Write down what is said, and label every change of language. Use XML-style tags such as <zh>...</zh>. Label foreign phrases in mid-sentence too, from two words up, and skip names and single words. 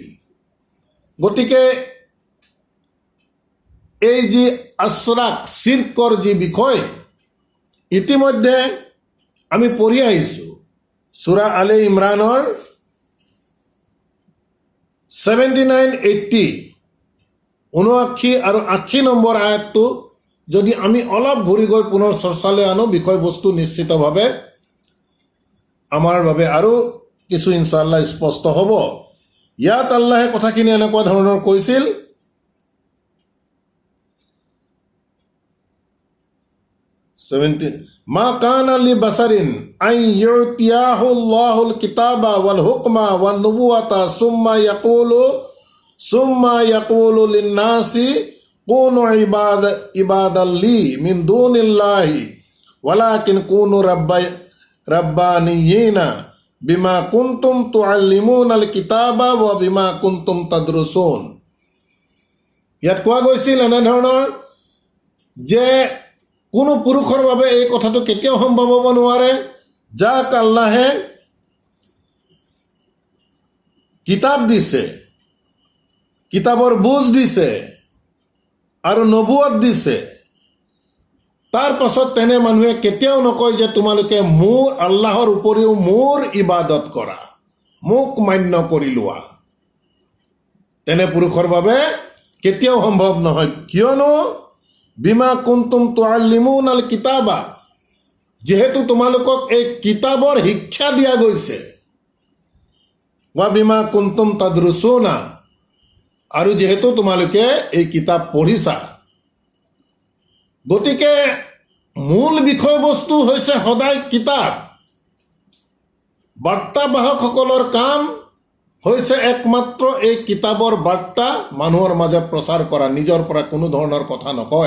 <as>গতিকে এই যি আশৰাক, চিৰ্কৰ যি বিষয় ইতিমধ্যে আমি পঢ়ি আহিছোঁ সূৰা আলে ইমৰানৰ 79-80, 79 আৰু 80 নম্বৰ আয়াতটো যদি আমি অলপ ঘূৰি গৈ পুনৰ চৰ্চালৈ আনো, বিষয়বস্তু নিশ্চিতভাৱে আমাৰ বাবে আৰু কিছু ইনশাআল্লাহ স্পষ্ট হ'ব। ইয়াত আল্লাহে কথাখিনি এনেকুৱা ধৰণৰ কৈছিল,</as> <ar>ما كان لبشر أن يؤتيه الله الكتاب والحكم والنبوة ثم يقول للناس كونوا عبادا لي من دون الله ولكن كونوا ربانيين بما كنتم تعلمون الكتاب وبما كنتم تدرسون.</ar> <as>ইয়াত কোৱা গৈছিল এনেধৰণৰ যে কোনো পুৰুষৰ বাবে এই কথাটো কেতিয়াও সম্ভৱ হ'ব নোৱাৰে যাক আল্লাহে কিতাপ দিছে, কিতাপৰ বুজ দিছে আৰু নবুৱত দিছে, তাৰ পাছত তেনে মানুহে কেতিয়াও নকয় যে তোমালোকে মোৰ আল্লাহৰ উপৰিও মোৰ ইবাদত কৰা, মোক মান্য কৰি লোৱা। তেনে পুৰুষৰ বাবে কেতিয়াও সম্ভৱ নহয়। কিয়নো</as> <ar>بما كنتم تعلمون الكتاب,</ar> <as>যেহেতু তোমালোকক এই কিতাপৰ শিক্ষা দিয়া গৈছে,</as> <ar>وبما كنتم تدرسون,</ar> <as>আৰু যেহেতু তোমালোকে এই কিতাপ পঢ়িছা। গতিকে মূল বিষয়বস্তু হৈছে সদায় কিতাপ। বাৰ্তাবাহকসকলৰ কাম হৈছে একমাত্ৰ এই কিতাপৰ বাৰ্তা মানুহৰ মাজত প্ৰচাৰ কৰা, নিজৰ পৰা কোনো ধৰণৰ কথা নকয়।</as>